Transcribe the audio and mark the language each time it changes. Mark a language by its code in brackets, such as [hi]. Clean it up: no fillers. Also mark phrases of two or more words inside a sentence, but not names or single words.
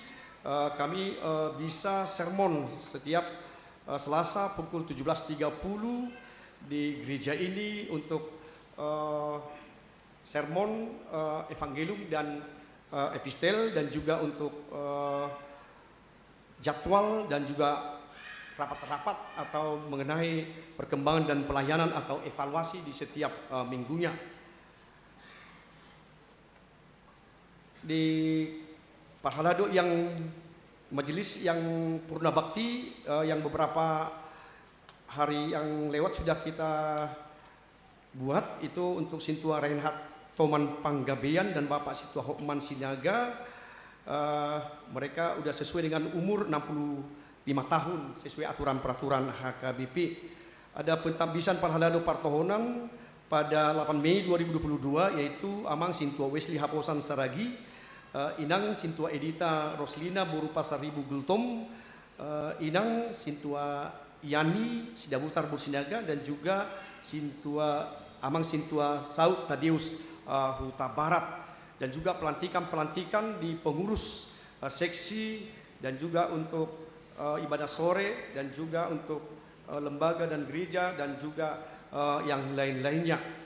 [id] Kami bisa sermon setiap Selasa pukul 17.30 di gereja ini untuk sermon, evangelium dan epistel, dan juga untuk jadwal dan juga rapat-rapat atau mengenai perkembangan dan pelayanan atau evaluasi di setiap minggunya. Di Parhalado yang majelis yang purna bakti yang beberapa hari yang lewat sudah kita buat itu untuk Sintua Reinhard Toman Panggabean dan Bapak Situa Hokman Sinaga. Mereka sudah sesuai dengan umur 65 tahun sesuai aturan peraturan HKBP. Ada pentambisan Parhalado Partohonan pada 8 Mei 2022 yaitu Amang Sintua Wesley Haposan Saragi, Inang Sintua Edita Roslina Borupa Saribu Gultom, Inang Sintua Yani Sidabutar Bursinaga, dan juga Amang Sintua Saud Tadeus Huta Barat, dan juga pelantikan di pengurus seksi, dan juga untuk ibadah sore, dan juga untuk lembaga dan gereja, dan juga yang lain-lainnya.